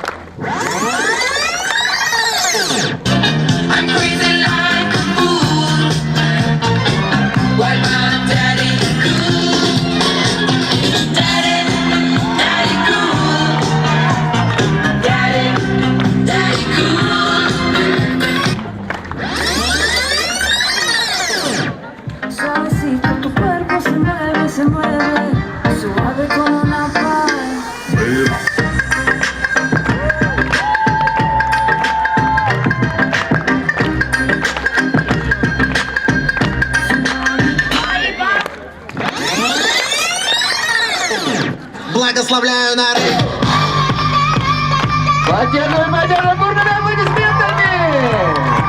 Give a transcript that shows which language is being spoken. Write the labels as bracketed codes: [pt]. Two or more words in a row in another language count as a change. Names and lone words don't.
[en] I'm crazy like a fool, while my daddy cool. Daddy, daddy cool. Daddy, daddy cool. [es] Suavecito tu cuerpo se mueve, suave como una paz. [ru] Благословляю народ. Поддерживаем, поддерживаем бурными аплодисментами!